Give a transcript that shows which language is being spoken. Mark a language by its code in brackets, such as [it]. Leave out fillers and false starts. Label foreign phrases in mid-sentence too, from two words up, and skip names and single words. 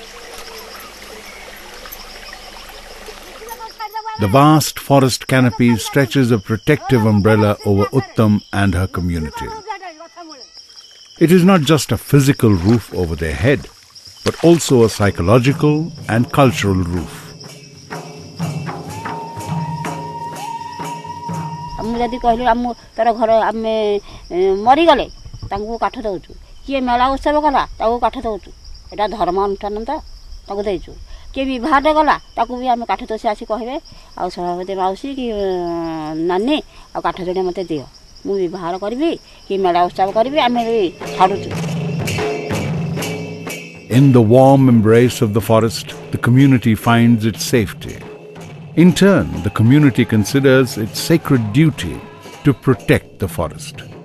[en] The vast forest canopy stretches a protective umbrella over Uttam and her community. It is not just a physical roof over their head, but also a psychological and cultural roof. [or] ମୁଁ ଯଦି କହିଲୁ ଆମ ତୋର ଘର ଆମେ ମରିଗଲେ ତାଙ୍କୁ କାଠ ଦେଉଛୁ କିଏ ମେଳା ଉତ୍ସବ କଲା ତାକୁ କାଠ ଦେଉଛୁ ଏଇଟା ଧର୍ମ ଅନୁଷ୍ଠାନ ତ ତାକୁ ଦେଇଛୁ କିଏ ବିବାହରେ ଗଲା ତାକୁ ବି ଆମେ କାଠ ଦେଉ ଆସି କହିବେ ଆଉ ସଭାପତି ମାଉସୀ କି ନାନୀ ଆଉ କାଠ ଯୋଡ଼ିଏ ମୋତେ ଦିଅ ମୁଁ ବିବାହ କରିବି କି ମେଳା ଉତ୍ସବ କରିବି ଆମେ ଛାଡ଼ୁଛୁ। [en] In the warm embrace of the forest, the community finds its safety. In turn, the community considers its sacred duty to protect the forest.